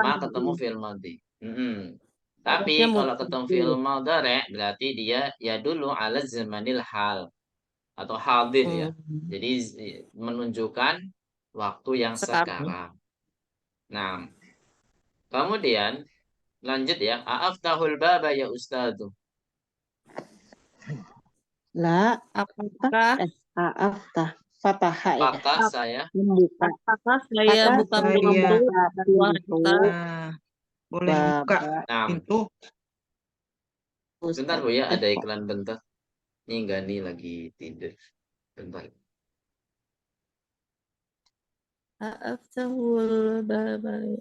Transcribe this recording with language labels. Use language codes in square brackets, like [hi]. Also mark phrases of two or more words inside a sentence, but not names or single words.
[id] Ma ketemu [ar] فعل ماضي. [id] Tapi Harusnya kalau ketemu fi'il mudhari. mudhari berarti dia ya dulu [ar] على زمن الحال [id] atau hadir ya. Jadi menunjukkan waktu yang Sekarang. sekarang. Nah, kemudian lanjut ya. [ar] أأفتح الباب يا أستاذ. [id] La, Apakah [ar] أفتح، فتح ya. [id] Apakah saya Membuka. apakah saya Apakah bukan saya pintu dua pintu Nah, boleh buka baba Nah, pintu. bentar Ustaz. Bu ya, ada iklan bentar. Ini Gani lagi tidur. Bentar. [ar] أفتح الباب.